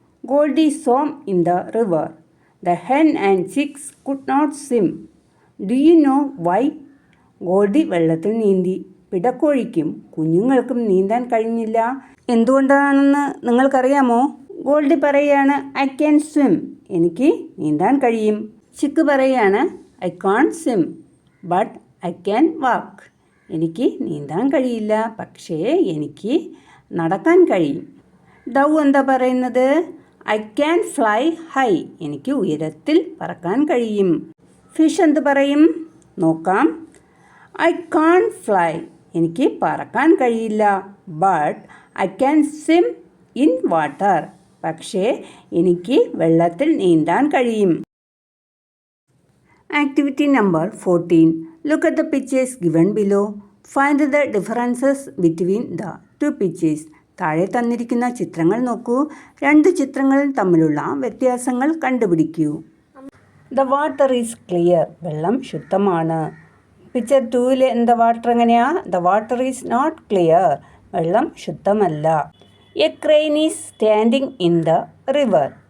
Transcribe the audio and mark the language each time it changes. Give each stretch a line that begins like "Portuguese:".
English: Goldie swam in the river. The hen and chicks could not swim. Do you know why?
Malayalam: Goldy വെള്ളത്തിൽ നീന്തി. പിടക്കോഴിക്കും കുഞ്ഞുങ്ങൾക്കും നീന്താൻ കഴിഞ്ഞില്ല. എന്തുകൊണ്ടാണെന്ന് നിങ്ങൾക്കറിയാമോ? ഗോൾഡി പറയുകയാണ്,
English: I can swim.
Malayalam: എനിക്ക് നീന്താൻ കഴിയും. ചിക്ക് പറയുകയാണ്,
English: I can't swim but I can walk.
Malayalam: എനിക്ക് നീന്താൻ കഴിയില്ല, പക്ഷേ എനിക്ക് നടക്കാൻ കഴിയും. ഡൗ എന്താ പറയുന്നത്?
English: I can fly high.
Malayalam: എനിക്ക് ഉയരത്തിൽ പറക്കാൻ കഴിയും. ഫിഷ് എന്ത് പറയും? നോക്കാം.
English: I can't fly.
Malayalam: എനിക്ക് പറക്കാൻ കഴിയില്ല.
English: But I can swim in water.
Malayalam: പക്ഷേ എനിക്ക് വെള്ളത്തിൽ നീന്താൻ കഴിയും.
English: Activity number 14. Look at the pictures given below. Find the differences between the two pictures.
Malayalam: താഴെ തന്നിരിക്കുന്ന ചിത്രങ്ങൾ നോക്കൂ. രണ്ട് ചിത്രങ്ങൾ തമ്മിലുള്ള വ്യത്യാസങ്ങൾ കണ്ടുപിടിക്കൂ.
English: The water is clear.
Malayalam: വെള്ളം ശുദ്ധമാണ്. പിക്ചർ 2 എന്താ വാട്ടർ എങ്ങനെയാ?
English: The water is not clear.
Malayalam: വെള്ളം ശുദ്ധമല്ല.
English: A crane is standing in the river.